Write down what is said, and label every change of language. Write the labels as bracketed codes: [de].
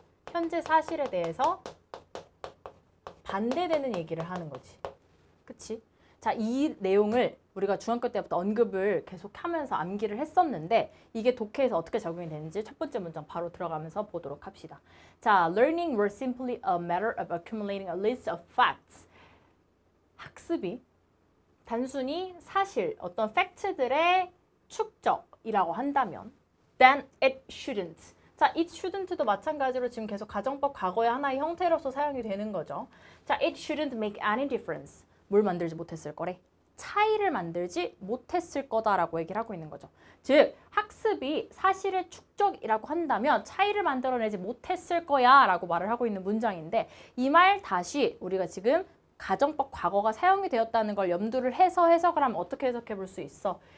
[ko] 현재 사실에 대해서 반대되는 얘기를 하는 거지. 그치? 자, 이 내용을 우리가 중학교 때부터 언급을 계속 하면서 암기를 했었는데 이게 독해에서 어떻게 적용이 되는지 첫 번째 문장 바로 들어가면서 보도록 합시다. [en] 자, learning were simply a matter of accumulating a list of facts. [ko] 학습이 단순히 사실, 어떤 팩트들의 축적이라고 한다면 [en] then it shouldn't. [ko] 자, it shouldn't도 마찬가지로 지금 계속 가정법 과거의 하나의 형태로서 사용이 되는 거죠. [en] 자, it shouldn't make any difference. [ko] 뭘 만들지 못했을 거래? 차이를 만들지 못했을 거다라고 얘기를 하고 있는 거죠. 즉, 학습이 사실의 축적이라고 한다면 차이를 만들어내지 못했을 거야 라고 말을 하고 있는 문장인데, 이 말 다시 우리가 지금 가정법 과거가 사용이 되었다는 걸 염두를 해서 해석을 하면 어떻게 해석해 볼 수 있어?